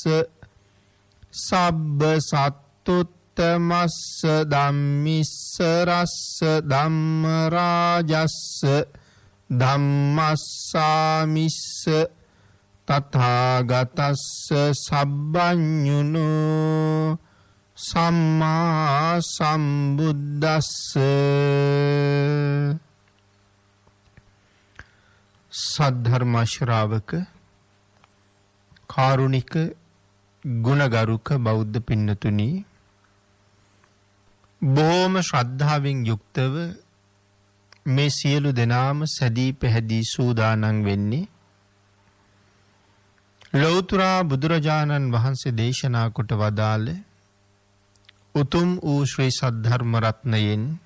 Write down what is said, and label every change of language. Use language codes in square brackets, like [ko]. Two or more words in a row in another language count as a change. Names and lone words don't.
[pi] සබ්බ සත්තුත්තමස්ස ධම්මිස්ස රස්ස ධම්ම රාජස්ස ධම්මස්සාමිස්ස තථාගතස්ස සබ්බඤුනෝ සම්මා සම්බුද්දස්ස. [si] සද්ධර්ම ශ්‍රාවක කාරුණික ගුණගරුක බෞද්ධ පින්නතුනි, බොහෝම ශ්‍රද්ධාවෙන් යුක්තව මේ සියලු දෙනාම සැදී පැහැදී සූදානම් වෙන්නේ ලෞතර බුදුරජාණන් වහන්සේ දේශනා කොට වදාළ උතුම් වූ ශ්‍රී සද්ධර්ම රත්නයෙන්